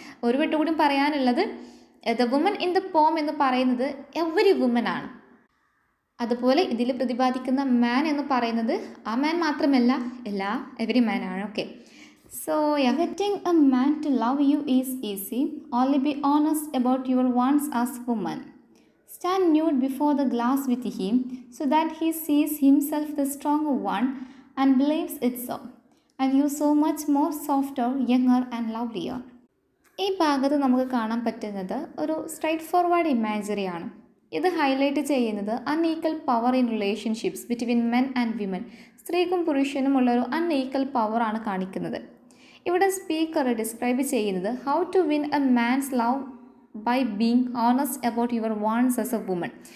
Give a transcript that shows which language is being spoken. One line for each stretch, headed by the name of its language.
Malayalam: ഒരു വട്ടം കൂടി പറയാനുള്ളത്, the woman in the poem എന്ന് പറയുന്നത് എവരി വുമൻ ആണ്. അതുപോലെ ഇതിൽ പ്രതിപാദിക്കുന്ന മാൻ എന്ന് പറയുന്നത് ആ മാൻ മാത്രമല്ല, എവരി മാൻ ആണ്.
English: Okay, so getting a man to love you is easy, only be honest about your wants as woman. Stand nude before the glass with him so that he sees himself the stronger one and believes it so, and you so much more softer, younger and lovelier.
Malayalam: ഈ ഭാഗത്ത് നമുക്ക് കാണാൻ പറ്റുന്നത് ഒരു straight forward ഇമാജറിയാണ്. ഇത് highlight ചെയ്യുന്നത്
English: Unequal power in relationships between men and women.
Malayalam: സ്ത്രീക്കും പുരുഷനും ഉള്ള ഒരു അൺഈക്വൽ പവറാണ് കാണിക്കുന്നത്. ഇവിടെ സ്പീക്കർ ഡിസ്ക്രൈബ് ചെയ്യുന്നത്
English: How to win a man's love by being honest about your wants as a woman.